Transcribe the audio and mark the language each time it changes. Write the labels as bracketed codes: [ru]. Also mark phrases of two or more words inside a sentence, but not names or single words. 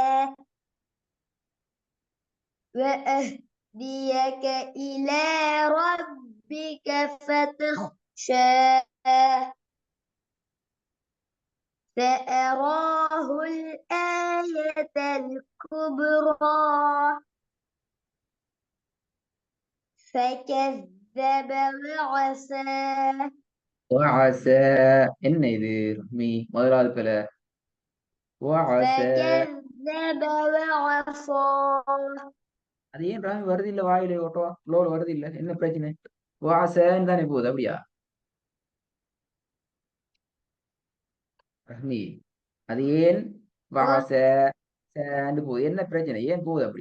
[ar] وأهديك إلى ربك فتخشى فأراه الآية الكبرى فكذب وعصى. [ta] என்ன இது ரஹ்மி? முதலாவது பில [ar] فكذب وعصى. [ta] அது ஏன் ரஹ்மி வருது இல்ல? வாயில [en] auto flowல [ta] வருது இல்ல, என்ன பிரச்சனை? வாசன்னு தானே போகுது, அப்படியா ரஹ்மி? அது ஏன் வாசன்னு போகுது? என்ன பிரச்சனை? ஏன் போகுது அப்படி?